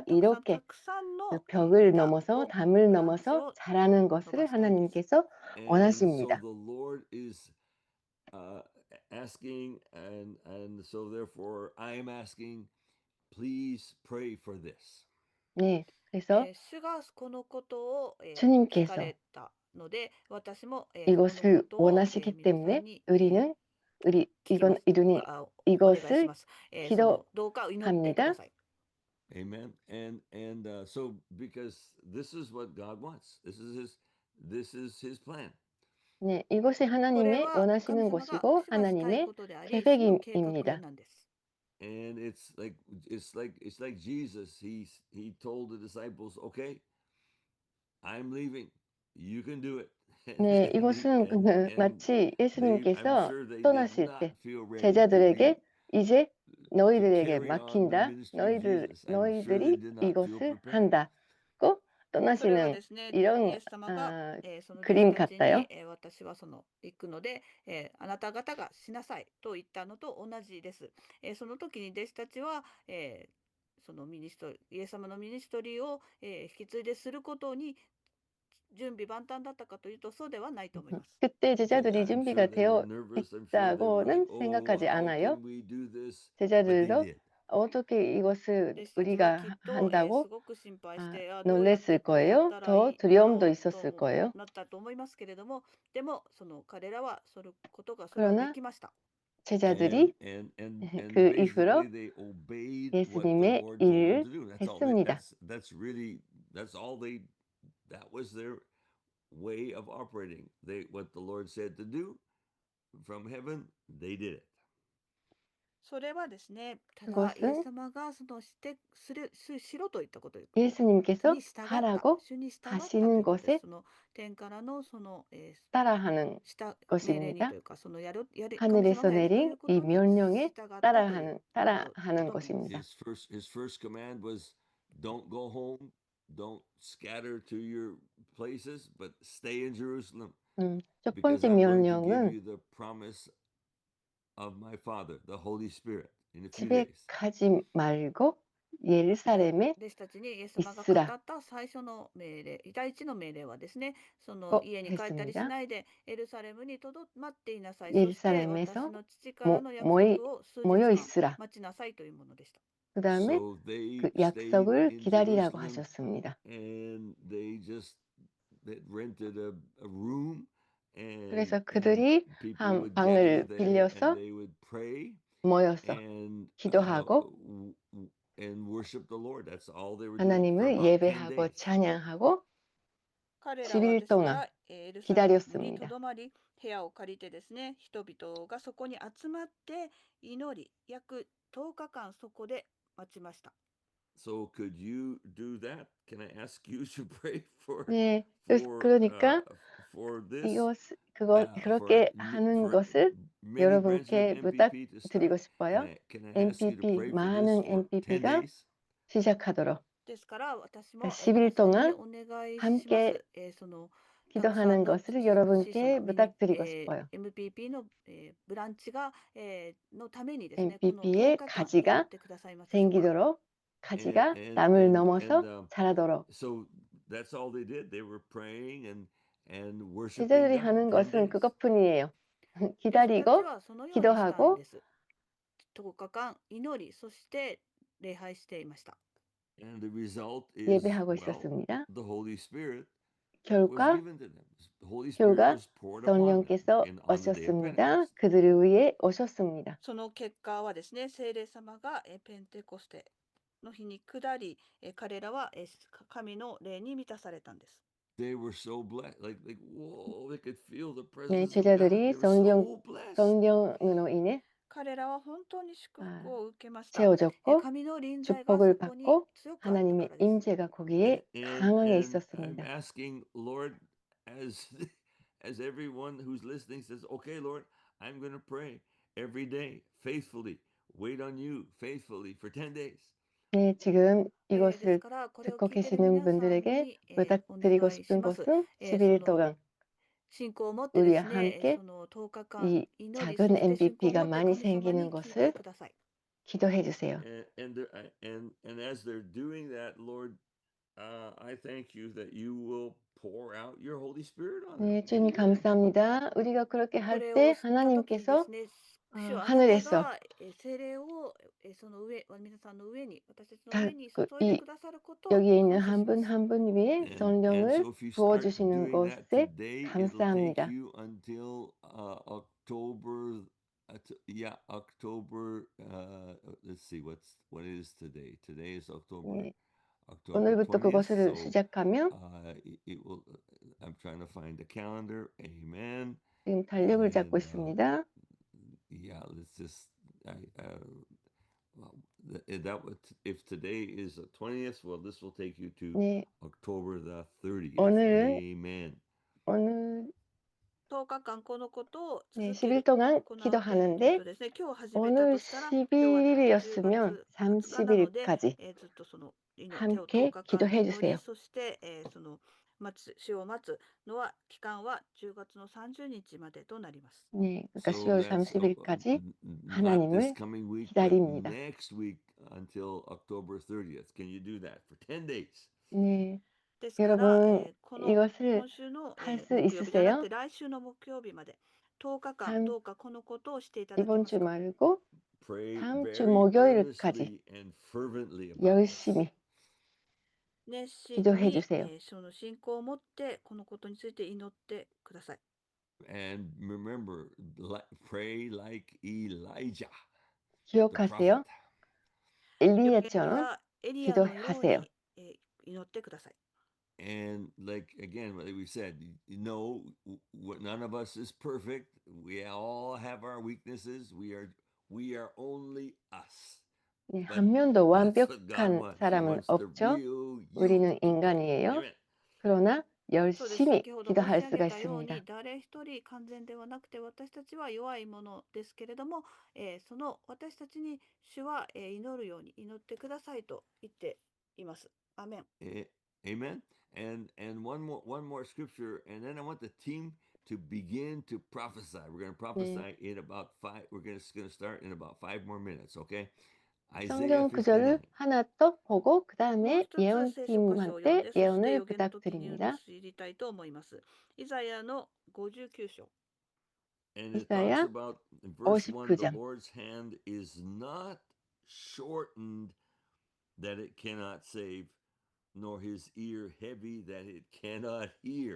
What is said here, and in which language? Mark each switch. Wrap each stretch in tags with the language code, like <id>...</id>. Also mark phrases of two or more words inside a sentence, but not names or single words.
<ja>さんたくさんた</ja> <ko>이렇게</ko> <ja>くさん</ja> <ko>그</ko> <ja>の</ja> <ko>벽을</ko> <ja>枝</ja> <ko>넘어서</ko> <ja>を</ja> <ko>담을</ko> <ja>ブランチ</ja> <ko>넘어서</ko> <ja>を</ja> <ko>자라는</ko> <ja>伸</ja> <ko>것을</ko> <ja>ばしたいです。</ja> <ko>하나님께서</ko> <en>And so</en> <ko>원하십니다.</ko> <en>the Lord is uh, asking, and so therefore I am asking, please pray for this.</en> <ko>네, 그래서</ko> <ja>主がこのことを、聞か</ja> <ko>주님께서</ko> <ja>れたので、私も、このこ</ja> <ko>이것을</ko> <ja>とを、</ja> <ko>원하시기</ko> <ja>皆さん</ja> <ko>때문에</ko> <ja>に、</ja> <ko>우리</ko> <ja>聞きま</ja> <ko>이건</ko> <ja>す。</ja> <ko>이분이</ko> <ja>お願いし</ja> <ko>이것을</ko> <ja>ます。そのどうか祈ってくだ</ja> <ko>기도합니다.</ko> <ja>さい。</ja> <en>Amen. And so because this is what God wants. This is This is his plan.</en> <ko>네, 이것이</ko> <ja>これ</ja> <ko>하나님의</ko> <ja>は神</ja> <ko>원하시는</ko> <ja>様が</ja> <ko>것이고</ko> <ja>しばしたい</ja> <ko>하나님의</ko> <ja>ことであり、主の計画</ja> <ko>계획입니다.</ko> <ja>なんです。</ja> <en>And it's like Jesus. He told the disciples, "Okay, I'm leaving. You can do it."</en> <ko>네, 이것은 마치</ko> <en>I'm</en> <ko>예수님께서</ko> <en>sure they did</en> <ko>떠나실</ko> <en>not</en> <ko>때</ko> <en>feel ready</en> <ko>제자들에게 이제</ko> <en>to</en> <ko>너희들에게</ko> <en>carry on the</en> <ko>맡긴다.</ko> <en>ministry of Jesus. I'm sure they</en> <ko>너희들이</ko> <en>did not feel</en> <ko>이것을</ko> <en>prepared.</en> <ko>한다고</ko> <ja>それは</ja> <ko>떠나시는</ko> <ja>ですね、イ</ja> <ko>이런</ko> <ja>エス様が、</ja> <ko>아,</ko> <ja>その弟</ja> <ko>그림</ko> <ja>子たちに、</ja> <ko>같아요.</ko> <ja>私は行くので、あなた方がしなさいと言ったのと同じです。その時に弟子たちは、そのミニストリイエス様のミニストリーを、引き継いですることに準備万端だったかというとそうではないと思います。</ja> <ko>그때 제자들이</ko> <en>I'm</en> <ko>준비가</ko> <en>sure they were</en> <ko>되어</ko> <en>nervous. I'm sure they were like,</en> <ko>있다고는</ko> <en>"Oh,</en> <ko>생각하지</ko> <en>how</en> <ko>않아요.</ko> <en>can we do this?" But they</en> <ko>제자들도</ko> <en>did.</en> <ko>어떻게 이것을</ko> <ja>弟子たちはき</ja> <ko>우리가</ko> <ja>っと、す</ja> <ko>한다고</ko> <ja>ごく心配し</ja> <ko>아,</ko> <ja>て、どうやって</ja> <ko>놀랬을</ko> <ja>こうやっ</ja> <ko>거예요.</ko> <ja>たら</ja> <ko>더</ko> <ja>いいだ</ja> <ko>두려움도</ko> <ja>ろう</ja> <ko>있었을</ko> <ja>と</ja> <ko>거예요.</ko> <ja>なったと思いますけれども、でも彼らはそれはで</ja> <ko>그러나</ko> <ja>きました。</ja> <ko>제자들이</ko> <en>And</en> <ko>그 이후로</ko> <en>basically they obeyed what the</en> <ko>예수님의</ko> <en>Lord told them</en> <ko>일을</ko> <en>to do.</en> <ko>했습니다.</ko> <en>That's all they that was their way of operating. What the Lord said to do from heaven, they did it.</en> <ja>それはですね、ただイエス</ja> <ko>그것은</ko> <ja>様がしろと言ったことに</ja> <ko>예수님께서</ko> <ja>従った、</ja> <ko>하라고</ko> <ja>主に従ったとい</ja> <ko>하시는</ko> <ja>うことで</ja> <ko>것에</ko> <ja>す。その天からの</ja> <ko>따라하는</ko> <ja>命令にと</ja> <ko>것입니다.</ko> <ja>いうか、神様</ja> <ko>하늘에서</ko> <ja>がやれとい</ja> <ko>내린</ko> <ja>うこと</ja> <ko>이</ko> <ja>に</ja> <ko>명령에</ko> <ja>従ったという</ja> <ko>따라하는</ko> <ja>ことと思います。</ja> <ko>것입니다.</ko> <en>His first command was, "Don't go home, don't scatter to your places, but stay in Jerusalem,</en> <ko>첫</ko> <en>because</en> <ko>번째</ko> <en>I'm going to give</en> <ko>명령은</ko> <en>you the promise of my Father, the Holy Spirit, in a few</en> <ko>집에</ko> <en>days."</en> <ko>가지 말고 예루살렘에</ko> <ja>弟子たちにイエス様が語</ja> <ko>있으라</ko> <ja>った最初の命令、第一の命令はですね、その</ja> <ko>고</ko> <ja>家に帰ったりし</ja> <ko>했습니다.</ko> <ja>ないでエルサレムにとどまっていなさい。そして私</ja> <ko>예루살렘에서</ko> <ja>の父からの約</ja> <ko>모이</ko> <ja>束を数日</ja> <ko>모여</ko> <ja>間</ja> <ko>있으라.</ko> <ja>待ちなさいというものでした。</ja> <ko>그 다음에</ko> <en>So they</en> <ko>그</ko> <en>stayed</en> <ko>약속을</ko> <en>in</en> <ko>기다리라고</ko> <en>Jerusalem,</en> <ko>하셨습니다.</ko> <en>and they rented a room,</en> <ko>그래서</ko> <en>and</en> <ko>그들이</ko> <en>people</en> <ko>한</ko> <en>would gather</en> <ko>방을</ko> <en>there, and</en> <ko>빌려서</ko> <en>they would pray</en> <ko>모여서</ko> <en>and</en> <ko>기도하고</ko> <en>worship the Lord. That's all they were doing for</en> <ko>하나님을</ko> <en>about 10</en> <ko>예배하고</ko> <en>days.</en> <ko>찬양하고</ko> <ja>彼らは</ja> <ko>10일</ko> <ja>ですか</ja> <ko>동안</ko> <ja>らエルサレムにと</ja> <ko>기다렸습니다.</ko> <ja>どまり、部屋を借りてですね、人々がそこに集まって祈り、約10日間そこで待ちました。</ja> <en>So could you do that? Can I ask you to pray</en> <ko>네,</ko> <en>for</en> <ko>그러니까</ko> <en>this?</en> <ko>그렇게 하는 것을</ko> <en>Many branches of</en> <ko>여러분께</ko> <en>MPP to start.</en> <ko>부탁드리고 싶어요.</ko> <en>Can I ask you to MPP, pray for this</en> <ko>많은</ko> <en>for 10</en> <ko>MPP가</ko> <en>days?</en> <ko>시작하도록</ko> <ja>ですから私も</ja> <ko>10일</ko> <ja>皆さんに</ja> <ko>동안</ko> <ja>お願いしま</ja> <ko>함께</ko> <ja>す。そのたくさ</ja> <ko>기도하는</ko> <ja>んの</ja> <ko>것을</ko> <ja>小さ</ja> <ko>여러분께</ko> <ja>なミニ</ja> <ko>부탁드리고 싶어요.</ko> <ja>MPP のブランチがのためにですね、この</ja> <ko>MPP의</ko> <ja>10日間祈っ</ja> <ko>가지가</ko> <ja>てくださいますでしょうか。</ja> <ko>생기도록 가지가 땀을 넘어서 자라도록</ko> <en>So that's all they did. They were praying and worshiping</en> <ko>제자들이</ko> <en>God.</en> <ko>하는</ko> <en>10</en> <ko>것은</ko> <en>days.</en> <ko>그것뿐이에요.</ko> <ja>弟子たち</ja> <ko>기다리고</ko> <ja>はそのようにしたん</ja> <ko>기도하고</ko> <ja>です。10日間祈り、そして礼拝していました。</ja> <en>And the result is,</en> <ko>예배하고</ko> <en>well,</en> <ko>있었습니다.</ko> <en>the Holy Spirit was</en> <ko>결과</ko> <en>given to them. The Holy Spirit was poured upon them</en> <ko>성령께서</ko> <en>on the day of</en> <ko>오셨습니다.</ko> <en>Pentecost.</en> <ko>그들을 위해 오셨습니다.</ko> <ja>その結果はですね、聖霊様がペンテコステの日に下り、彼らは神の霊に満たされたんです。</ja> <en>They were so blessed, like whoa, they could feel the</en> <ko>네,</ko> <en>presence of God.</en> <ko>제자들이</ko> <en>They were so blessed.</en> <ko>성령으로 인해</ko> <ja>彼らは本当に祝福を受けました。</ja> <ko>채워졌고</ko> <ja>神の臨在がそ</ja> <ko>축복을</ko> <ja>こに</ja> <ko>받고</ko> <ja>強くあったか</ja> <ko>하나님의</ko> <ja>らです。</ja> <ko>임재가 거기에 강하게</ko> <en>I'm</en> <ko>있었습니다.</ko> <en>asking, Lord, as everyone who's listening says, okay, Lord, I'm going to pray every day faithfully, wait on you faithfully for 10 days.</en> <ko>네, 지금</ko> <ja>です</ja> <ko>이것을</ko> <ja>からこれを</ja> <ko>듣고</ko> <ja>聞いている</ja> <ko>계시는</ko> <ja>皆さん</ja> <ko>분들에게</ko> <ja>に、お</ja> <ko>부탁드리고</ko> <ja>願いし</ja> <ko>싶은</ko> <ja>ます。</ja> <ko>것은 11일 동안</ko> <ja>信仰を持ってで</ja> <ko>우리와</ko> <ja>すね、</ja> <ko>함께</ko> <ja>その10日間</ja> <ko>이</ko> <ja>祈り、</ja> <ko>작은</ko> <ja>そして信仰を</ja> <ko>MVP가</ko> <ja>持って</ja> <ko>많이</ko> <ja>神様</ja> <ko>생기는</ko> <ja>に聞いて</ja> <ko>것을</ko> <ja>ください。</ja> <ko>기도해 주세요.</ko> <en>And as they're doing that, Lord, I thank you that you will pour out your Holy Spirit on them.</en> <ko>네, 주님 감사합니다. 우리가 그렇게</ko> <ja>こ</ja> <ko>할</ko> <ja>れ</ja> <ko>때</ko> <ja>を知った時にで</ja> <ko>하나님께서</ko> <ja>すね、主よあなた</ja> <ko>하늘에서</ko> <ja>が聖霊をその上、皆さんの上に、私たちの</ja> <ko>다</ko> <ja>上に注いでくださることを</ja> <ko>여기에 있는</ko> <ja>感謝</ja> <ko>한</ko> <ja>しま</ja> <ko>분</ko> <ja>す。</ja> <ko>한 분 위에</ko> <en>And</en> <ko>성령을</ko> <en>so if you start</en> <ko>부어주시는</ko> <en>doing that</en> <ko>것에</ko> <en>today, it'll take</en> <ko>감사합니다.</ko> <en>you until October. October. Let's see, what is today? Today is October.</en> <ko>네.</ko> <en>October</en> <ko>오늘부터</ko> <en>20th.</en> <ko>그것을</ko> <en>So</en> <ko>시작하면</ko> <en>it will. I'm trying to find the calendar. Amen.</en> <ko>지금 달력을 잡고</ko> <en>And</en> <ko>있습니다.</ko> <en>yeah, let's just. Well, that would, if today is the 20th, well, this will take you to</en> <ko>네,</ko> <en>October the 30th.</en> <ko>오늘은</ko> <en>Amen.</en> <ko>오늘</ko> <ja>10 日間このことを</ja> <ko>네,</ko> <ja>続け</ja> <ko>10일</ko> <ja>る、</ja> <ko>동안</ko> <ja>行うっていう</ja> <ko>기도하는데</ko> <ja>ことですね。今日始めた</ja> <ko>오늘</ko> <ja>としたら、今日は10</ja> <ko>11일이었으면</ko> <ja>月20日なので、</ja> <ko>30일까지</ko> <ja>ずっとその10</ja> <ko>함께</ko> <ja>日間</ja> <ko>기도해</ko> <ja>祈り、</ja> <ko>주세요.</ko> <ja>そして、その主を待つのは期間は10月の30日までとなります。</ja> <ko>네, 그러니까</ko> <en>So</en> <ko>10월</ko> <en>that's</en> <ko>30일까지</ko> <en>not this</en> <ko>하나님을</ko> <en>coming week, but</en> <ko>기다립니다.</ko> <en>next week until October 30th. Can you do that for 10 days?</en> <ko>네,</ko> <ja>ですから、</ja> <ko>여러분</ko> <ja>この</ja> <ko>이것을</ko> <ja>今週の、</ja> <ko>할 수</ko> <ja>木曜日じゃなく</ja> <ko>있으세요?</ko> <ja>て来週の木曜日まで10日間</ja> <ko>다음</ko> <ja>どうかこのことをしていただけ</ja> <ko>이번</ko> <ja>ます</ja> <ko>주</ko> <ja>か。</ja> <ko>말고</ko> <en>Pray</en> <ko>다음 주</ko> <en>very</en> <ko>목요일까지</ko> <en>earnestly and fervently about this.</en> <ko>열심히</ko> <ja>熱心</ja> <ko>기도해</ko> <ja>に、</ja> <ko>주세요.</ko> <ja>その信仰を持ってこのことについて祈ってください。</ja> <en>And remember, pray like Elijah, the</en> <ko>기억하세요.</ko> <en>prophet.</en> <ja>預言</ja> <ko>엘리야처럼</ko> <ja>者エリアのよう</ja> <ko>기도하세요.</ko> <ja>に、祈ってください。</ja> <en>And like again, like we said, none of us is perfect. We all have our weaknesses. We are only us.</en> <ko>네,</ko> <en>But</en> <ko>한 명도</ko> <en>that's what God</en> <ko>완벽한</ko> <en>wants. He</en> <ko>사람은</ko> <en>wants the</en> <ko>없죠.</ko> <en>real you</en> <ko>우리는</ko> <en>to pray.</en> <ko>인간이에요.</ko> <en>Amen.</en> <ko>그러나</ko> <ja>そうです。</ja> <ko>열심히</ko> <ja>先ほど申し</ja> <ko>기도할</ko> <ja>上</ja> <ko>수가</ko> <ja>げたように</ja> <ko>있습니다.</ko> <ja>誰一人完全ではなくて私たちは弱いものですけれども、その私たちに主は、祈るように祈ってくださいと言っています。アーメン。</ja> <en>Amen. And one more scripture, and then I want the team to begin to prophesy. We're going to prophesy in about 5. We're going to start in about 5 more minutes. Okay. Isaiah</en> <ko>성경 구절을</ko> <en>59.</en> <ko>하나 더 보고 그</ko> <ja>もう</ja> <ko>다음에</ko> <ja>一つ聖書箇所を読ん</ja> <ko>예언팀한테</ko> <ja>で、そして</ja> <ko>예언을</ko> <ja>予言の時に</ja> <ko>부탁드립니다.</ko> <ja>移りたいと思います。イザヤの59章。</ja> <en>And it talks</en> <ko>이사야</ko> <en>about in verse 1, the</en> <ko>59장.</ko> <en>Lord's hand is not shortened that it cannot save, nor his ear heavy that it cannot hear.</en>